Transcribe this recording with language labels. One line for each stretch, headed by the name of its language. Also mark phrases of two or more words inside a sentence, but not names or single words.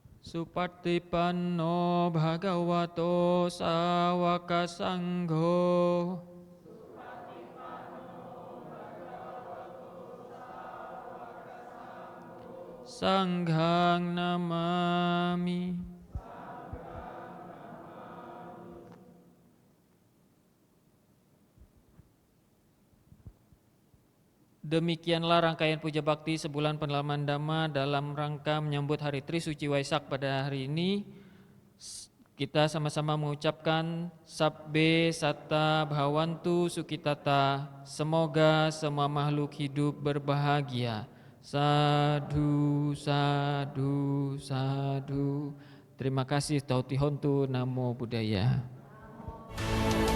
Pali: Supatipanno bhagavato sawaka sangho. Sanghang namami.
Indonesian: Demikianlah rangkaian puja bakti sebulan pendalaman Dhamma dalam rangka menyambut hari Trisuci Waisak pada hari ini. Kita sama-sama mengucapkan
Pali: Sabbe Satta Bhavantu Sukitata.
Indonesian: Semoga semua makhluk hidup berbahagia.
Pali: Sadhu, sadhu, sadhu.
Indonesian: Terima kasih.
Pali: Tauti hontu. Namo Buddhaya.